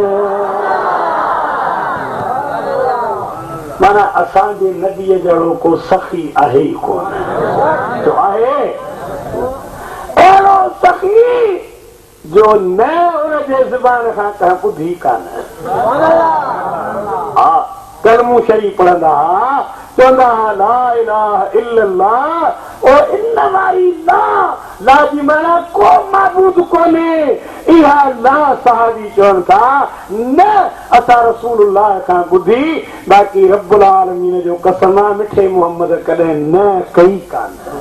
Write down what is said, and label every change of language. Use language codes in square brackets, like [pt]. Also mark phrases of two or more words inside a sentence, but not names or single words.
[sd] माना असांजे नबीअ जहिड़ो को सखी आहे ई कोन। जो आहे अहिड़ो सखी जो न हुनजे ज़बान खां कंहिं ॿुधी कान। हा कलमू शरीफ़ पढ़ंदा हुआ, चवंदा हुआ [ar] لا إله إلا الله [sd] ओ इन वारी ला जी माना को माबूद कोन्हे। इहा ला सहाबी चवनि था न असां रसूलुल्लाह खां ॿुधी, बाक़ी [ar] رب العالمين [sd] जो कसम आहे मिठे मोहम्मद कॾहिं न कई कान।